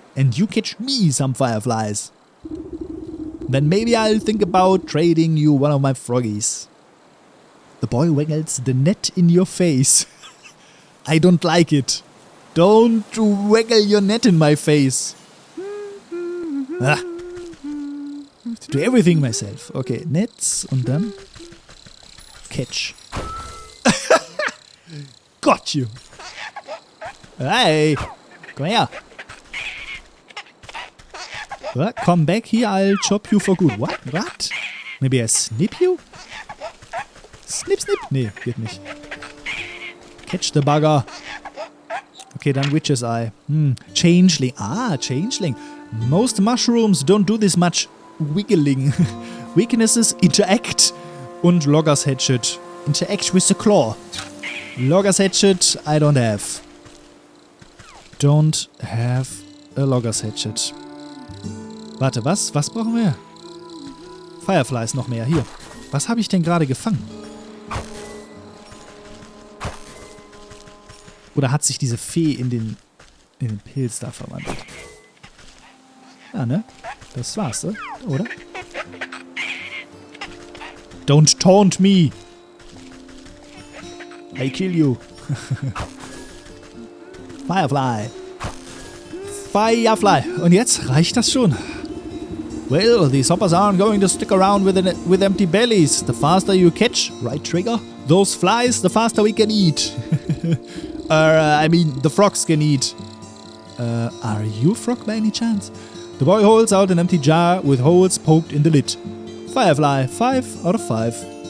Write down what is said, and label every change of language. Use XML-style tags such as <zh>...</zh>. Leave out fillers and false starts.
<en>and you catch me some fireflies. Then maybe I'll think about trading you one of my froggies. The boy waggles the net in your face. I don't like it. Don't waggle your net in my face. Ah. Do everything myself.</en> <de>Okay, Netz und dann Catch.</de> <en>Got you. Hey,</en> <de>komm her.</de> <en>What? Come back here, I'll chop you for good. What? What? Maybe I snip you? Snip, snip.</en> <de>Nee, geht nicht.</de> <en>Catch the bugger. Okay, dann Witch's Eye. Changeling. Ah, Changeling. Most mushrooms don't do this much wiggling. Weaknesses interact. Und Logger's Hatchet. Interact with the claw. Logger's Hatchet I don't have. Don't have a Logger's Hatchet.</en> <de>Warte, was? Was brauchen wir? Fireflies noch mehr. Hier. Was habe ich denn gerade gefangen? Oder hat sich diese Fee in den Pilz da verwandelt? Ja, ne? Das war's, oder?</de> <en>Don't taunt me! I kill you! Firefly! Firefly!</en> <de>Und jetzt reicht das schon.</de> <en>Well, these hoppers aren't going to stick around with empty bellies. The faster you catch, right trigger, those flies, the faster we can eat. I mean, the frogs can eat. Are you a frog by any chance? The boy holds out an empty jar with holes poked in the lid. Firefly, 5 out of 5.</en>